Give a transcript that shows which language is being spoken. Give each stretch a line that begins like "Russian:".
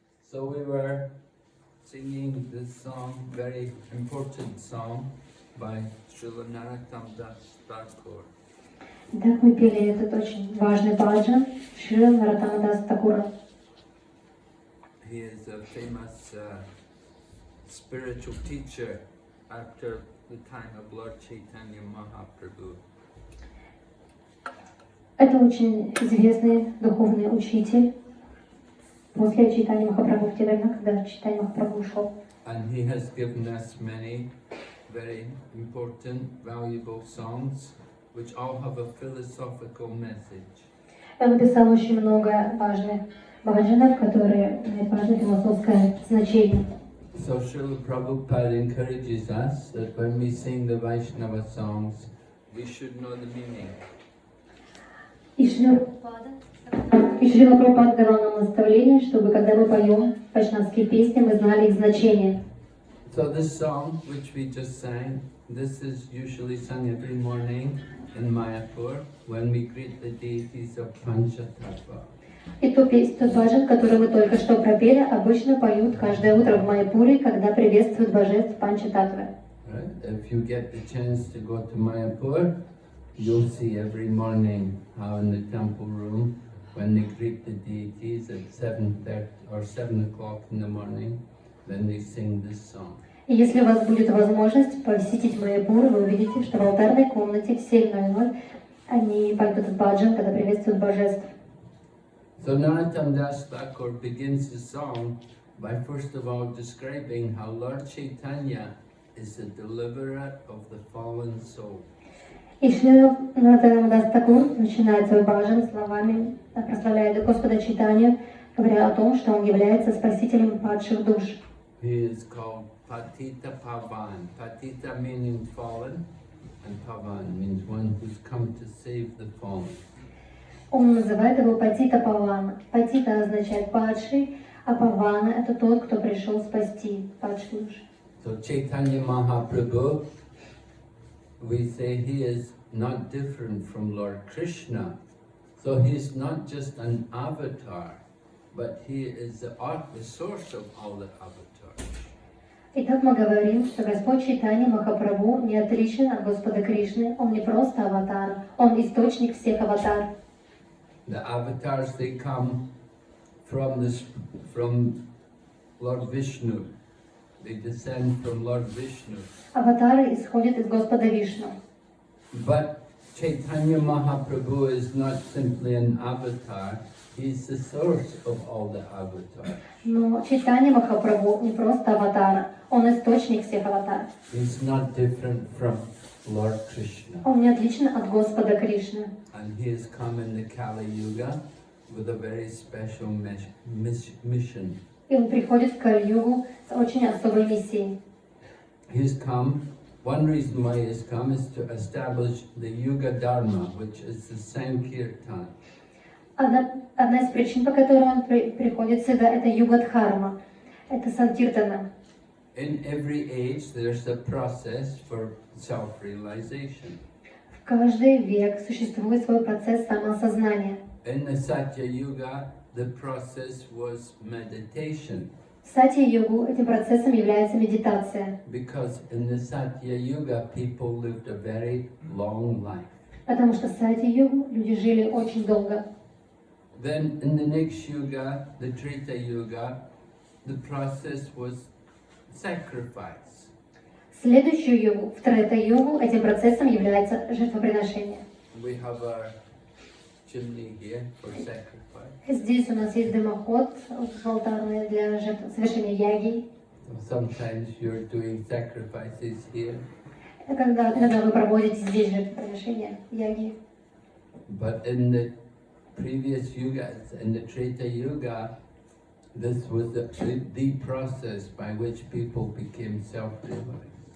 English: So we were singing this song, very important song by Srila Narottam Das Thakur.
Russian: Так мы пели этот очень важный баджан Шри Нароттама Даса Такура.
English: He is a famous spiritual teacher after the time of Lord Chaitanya Mahaprabhu.
Russian: Это очень известный духовный учитель после Чайтаньи Махапрабху, в те времена, когда Чайтанья Махапрабху ушел.
English: And he has given us many very important, valuable songs which all have a philosophical message.
Russian: Он написал очень много важных баджанов, которые имеют важное философское значение.
English: So Srila Prabhupada encourages us that when we sing the Vaishnava songs, we should know the meaning.
Russian: И Шрила Прабхупада давал нам наставление, чтобы когда мы поем вайшнавские песни, мы знали их значение.
English: So this song which we just sang, this is usually sung every morning in Mayapur when we greet the deities of Panchatattva.
Russian: И тот баджан, который мы только что пропели, обычно поют каждое утро в Майяпуре, когда приветствуют божеств Панчататтвы.
English: Right? If you get the chance to go to Mayapur, you'll see every morning how in the temple room, when they greet the deities at 7:30 or 7 o'clock in the morning, then they sing this song.
Russian: И если у вас будет возможность посетить Майяпур, вы увидите, что в алтарной комнате в 7:00 они поют этот баджан, когда приветствуют божеств.
English: So Narottam Das Thakur begins the song by first of all describing how Lord Chaitanya is the deliverer of the fallen soul.
Russian: И Шрила Нароттама Дас Такур начинает свой баджан словами, прославляя Господа Чайтанью, говоря о том, что он является спасителем падших душ.
English: He is called Patita Pavan. Patita meaning fallen, and Pavan means one who's come to save the fallen.
Russian: Он называет его Патита Павана. Патита означает падший, а Павана это тот, кто пришел спасти падших душ.
English: So Chaitanya Mahaprabhu, we say he is not different from Lord Krishna. So he is not just an avatar, but he is the source of all the avatars.
Russian: Итак, мы говорим, что Господь Чайтанья Махапрабху не отличен от Господа Кришны. Он не просто аватар, он источник всех аватар.
English: The avatars, they come from Lord Vishnu. They descend from Lord Vishnu.
Russian: Аватары исходят из Господа Вишну.
English: But Chaitanya Mahaprabhu is not simply an avatar, he's the source of all the avatars.
Russian: Но Чайтанья Махапрабху не просто аватар, он источник всех аватар.
English: He's not different from Lord Krishna.
Russian: Он не отличен от Господа Кришны.
English: And he has come in the Kali Yuga with a very special mission.
Russian: И он приходит в Кали-югу с очень особой миссией.
English: He's come, one reason why he has come is to establish the Yuga Dharma, which is the Sankirtan.
Russian: Одна из причин, по которой он приходит сюда, это Юга-дхарма, это Санкиртана.
English: In every age there's a process for self-realization.
Russian: В каждый век существует свой процесс самоосознания.
English: In the Satya Yuga, the process was meditation.
Russian: В Сатья-югу этим процессом является медитация.
English: Because in the Satya Yuga, people lived a very long life.
Russian: Потому что в Сатья-югу люди жили очень долго.
English: Then in the next Yuga, the Treta Yuga, the process was sacrifice.
Russian: В следующую югу, в Трета-югу, этим процессом является жертвоприношение.
English: We have our chimney here for sacrifice.
Russian: Здесь у нас есть дымоход алтарный для совершения яги.
English: Sometimes you're doing sacrifices here.
Russian: Иногда вы проводите здесь жертвоприношение яги.
English: But in the previous yugas, in the Treta Yuga, this was the process by which people became self-realized.